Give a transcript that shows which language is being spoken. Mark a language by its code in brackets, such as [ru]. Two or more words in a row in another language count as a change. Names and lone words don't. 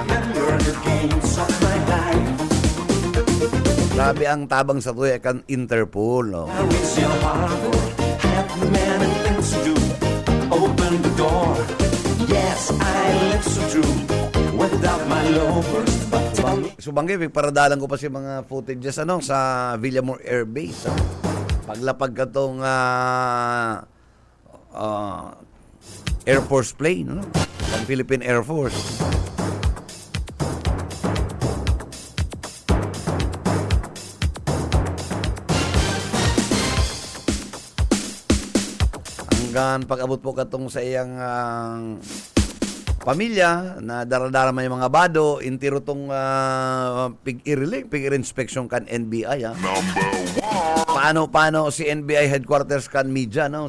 [bik] Grabe ang tabang sa ito, kan Interpol, no? [en] Open the door. Yes, I live so true without my lovers. [bik] Subanggi, paradalan ko pa si mga footages, ano, sa Villamor Air Base, paglapag ka tong Air Force plane, no? Ang Philippine Air Force. Hanggang pag-abot po katong sa iyang pamilya na daradara man yung mga bado, intiro tong pig-inspection kan NBI, Paano si NBI headquarters kan media, no?